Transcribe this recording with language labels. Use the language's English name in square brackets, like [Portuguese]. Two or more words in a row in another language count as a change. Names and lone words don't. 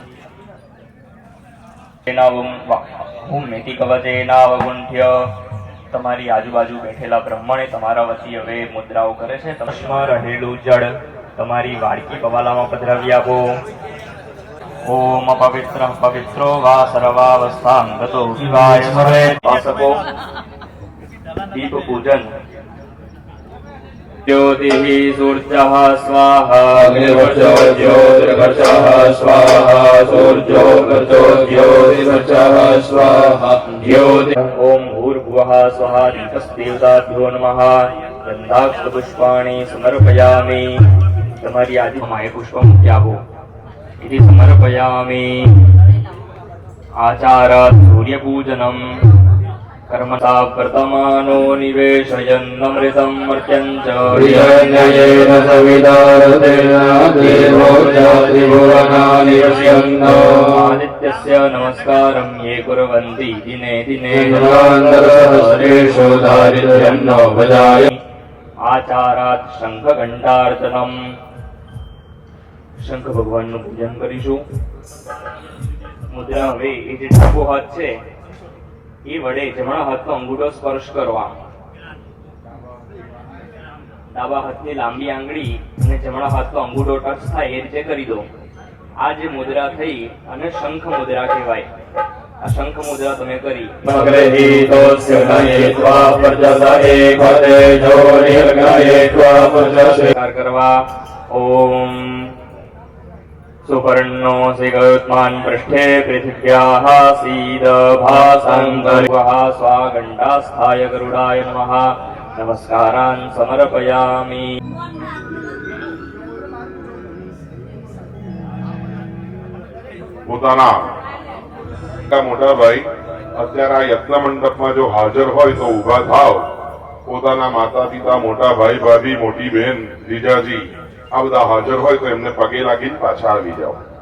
[Gujarati] તમારી આજુબાજુ બેઠેલા બ્રહ્મણે તમારા વતી હવે મુદ્રાઓ કરે છે। તમસ્માં રહેલું જળ તમારી વાડકી પવાલામાં પધરાવી આપો। [Sanskrit] ઓમ પવિત્ર પવિત્રો વા સર્વાવસ્થાં ગતો શિવાય સર્વે પાસકો। [Gujarati] દીપ પૂજન। [Sanskrit] ज्योतिः सूर्यः स्वाहा, अग्निवर्चो ज्योतिर्वर्चः स्वाहा, सूर्यो वर्चो ज्योतिर्वर्चः स्वाहा। ज्योति ओम भूर्भुवः स्वः दीपस्देवताभ्यो नमः। गन्धाक्षपुष्पाणि समर्पयामि। [Gujarati] તમારી આદિમાએ પુષ્પ મૂકી આપો। [Sanskrit] इति समर्पयामि। आचारात् सूर्यपूजनम्। कर्मता वर्तमानो निवेशयन्नमृतं मर्त्यञ्च प्रियन्ययेन सवितारतेन देवो त्रिभुवनानि पश्यन्तो। आदित्यस्य नमस्कारं ये कुर्वन्ति दिने दिने सहस्रेषु दारिद्र्यं न भजाय। आचारात् शंखघण्टार्चनम्। [Gujarati] शंख भगवानનું પૂજન કરીશું। મુદ્રા હવે એ જે ડાબો હાથ છે એ વડે જમણા હાથનો અંગૂઠો સ્પર્શ કરવા। ડાબા હાથની લાંબી આંગળી અને જમણા હાથનો અંગૂઠો ટચ થાય એ રીતે કરી દો। આ જે મુદ્રા થઈ અને શંખ મુદ્રા કહેવાય। આ શંખ મુદ્રા તમે કરી કરવા। [Sanskrit] ઓમ सुपर्णो सिगोत्मान पृष्ठे पृथिव्याः सीद भासान्तर्वः स्वागण्डास्थाय गरुडाय नमः। नमस्कारान् समर्पयामि। [Gujarati] પોતાના મોટા ભાઈ અત્યારે આ યજ્ઞ મંડપમાં જો હાજર હોય તો ઊભા થાવ। પોતાના માતા પિતા, મોટા ભાઈ ભાભી, મોટી બહેન, જીજાજી આ બધા હાજર હોય તો એમને પગે લાગીને પાછા આવી જાઓ।